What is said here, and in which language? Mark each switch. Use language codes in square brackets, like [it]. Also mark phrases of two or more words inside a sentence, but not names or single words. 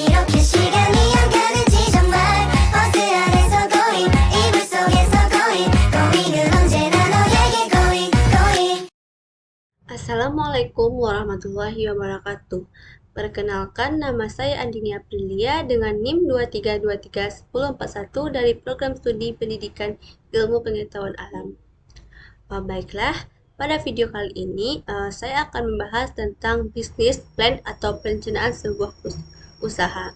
[ko] 그 시간이 안 가는지 정말 버스 안에서 고잉 이불 속에서 고잉 고잉은 언제나 너에게 고잉 고잉. [ar] السلام عليكم ورحمة الله وبركاته. [id] Perkenalkan, nama saya Andini Aprilia dengan NIM 23231041 dari Program Studi Pendidikan Ilmu Pengetahuan Alam. Baiklah, pada video kali ini saya akan membahas tentang [en] business plan [id] atau perencanaan sebuah usaha.